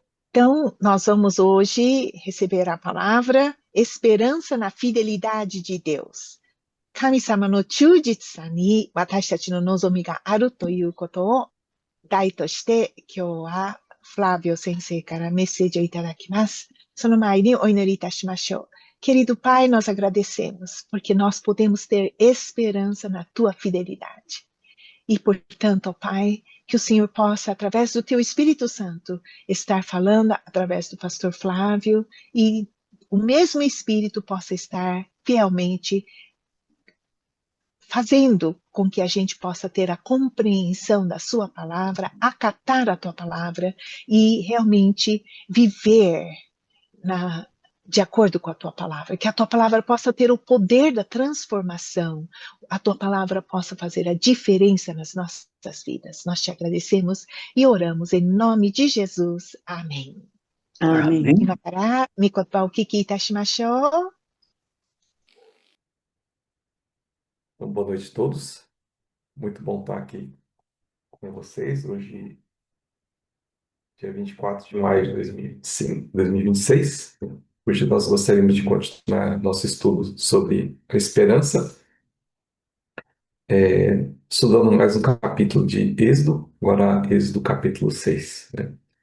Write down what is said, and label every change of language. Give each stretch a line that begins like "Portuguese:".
Portuguese: Então, nós vamos hoje receber a palavra esperança na fidelidade de Deus.
Japanese: 神様の忠実さに私たちの望みがあるということを題として今日はフラビオ先生からメッセージをいただきます。その前にお祈りいたしましょう。
Portuguese: Querido Pai, nós agradecemos porque nós podemos ter esperança na tua fidelidade. E, portanto, ó Pai, que o Senhor possa, através do teu Espírito Santo, estar falando através do pastor Flávio e o mesmo Espírito possa estar fielmente fazendo com que a gente possa ter a compreensão da sua palavra, acatar a tua palavra e realmente viver de acordo com a tua palavra, que a tua palavra possa ter o poder da transformação, a tua palavra possa fazer a diferença nas nossas vidas. Nós te agradecemos e oramos em nome de Jesus. Amém.
Japanese: アーメン。今から御言葉をお聞きいたしましょう。
Portuguese: Então, boa noite a todos. Muito bom estar aqui com vocês. Hoje, dia 24 de maio de 2026. Hoje nós gostaríamos de continuar nosso estudo sobre a esperança, estudando mais um capítulo de Êxodo, agora Êxodo capítulo 6, né?